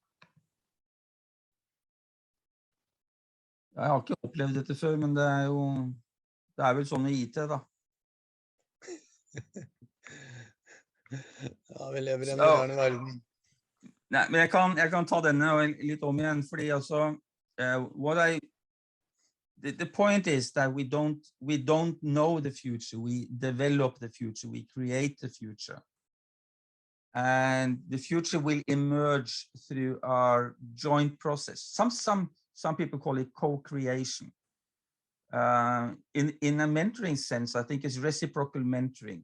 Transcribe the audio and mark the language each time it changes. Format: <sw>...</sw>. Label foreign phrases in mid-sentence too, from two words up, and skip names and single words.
<no>Jeg har ikke opplevd dette før, men det er vel sånn i IT, da. Ja, vi lever i en moderne verden. Nei, men jeg kan ta denne litt om igjen, fordi altså,</no> <en>the point is that we don't know the future, we develop the future, we create the future. And the future will emerge through our joint process. Some people call it co-creation. In a mentoring sense, I think it's reciprocal mentoring.</en>